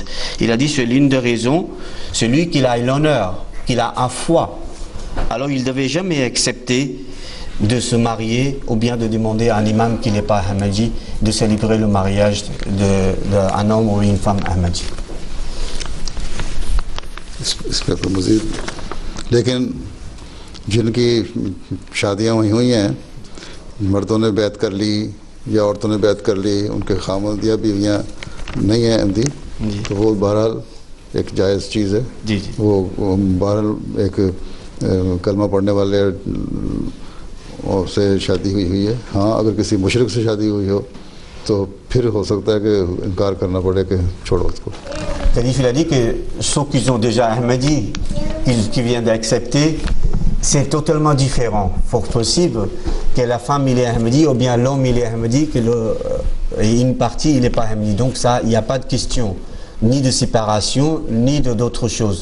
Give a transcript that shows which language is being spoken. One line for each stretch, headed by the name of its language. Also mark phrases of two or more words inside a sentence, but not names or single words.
French: Il a dit c'est l'une des raisons, celui qui a l'honneur, qu'il a un foi, alors il ne devait jamais accepter de se marier ou bien de demander à un imam qui n'est pas Ahmadi de célébrer le mariage d'un homme ou une femme Ahmadi.
Urdu: اس میں تو مزید لیکن جن کی شادیاں ہوئی ہیں، مردوں نے بیعت کر لی یا عورتوں نے بیعت کر لی، ان کے خامد یا بیویاں نہیں ہیں احمدی، تو وہ بہرحال ایک جائز چیز ہے. جی جی. وہ بہرحال ایک کلمہ پڑھنے والے اور سے شادی ہوئی ہے. ہاں، اگر کسی مشرک سے شادی ہوئی ہو تو پھر ہو سکتا ہے کہ انکار کرنا پڑے کہ چھوڑو اس کو.
French: Calife, il a dit que ceux qui ont déjà Ahmadi, qui viennent d'accepter, c'est totalement différent. Fort possible que la femme il est Ahmadi ou bien l'homme il est Ahmadi, que une partie il n'est pas Ahmadi. Donc ça, il n'y a pas de question, ni de séparation, ni d'autre chose.